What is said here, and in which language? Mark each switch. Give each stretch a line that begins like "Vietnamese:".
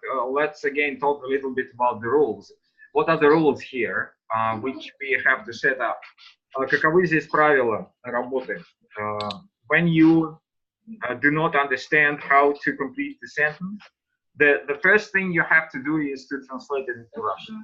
English: Let's again talk a little bit about the rules. What are the rules here, which we have to set up?
Russian: Каковы здесь правила работы?
English: When you do not understand how to complete the sentence, the first thing you have to do is to translate it into Russian.